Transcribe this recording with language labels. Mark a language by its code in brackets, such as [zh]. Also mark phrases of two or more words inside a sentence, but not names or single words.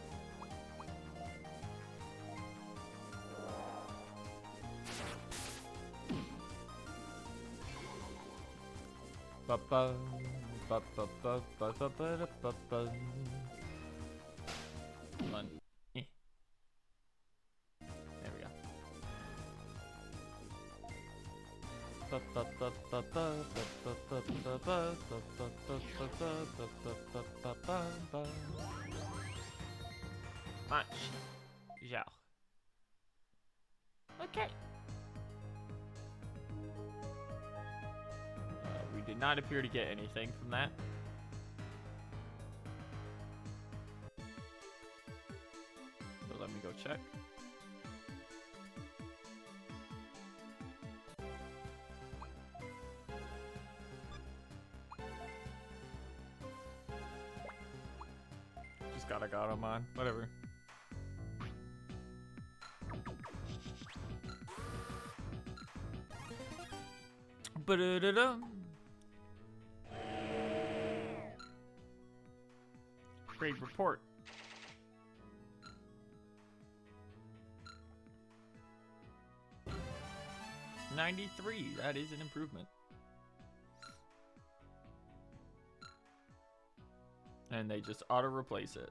[en] Ba ba ba ba ba ba ba ba ba ba. Come on. There we go. Ba ba ba ba ba ba ba ba ba ba ba ba ba ba ba ba ba. Much. Yeah. Okay. We did not appear to get anything from that. So let me go check. Just got a Gatomon. Whatever. Ba-da-da-da. Great report. $93. That is an improvement. And they just auto-replace it.